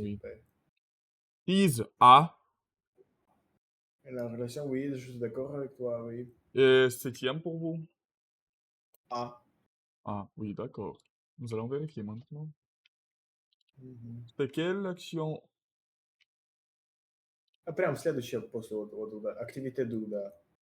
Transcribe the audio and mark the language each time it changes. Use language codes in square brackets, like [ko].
[fr] Oui. Ben. 6, A. Et la relation, oui, je suis d'accord avec toi, oui. Et septième pour vous? A. Ah, oui, d'accord. Nous allons vérifier maintenant. Мгм. C'est quelle action? [ru] А прям следующее после вот туда. Activité do, да.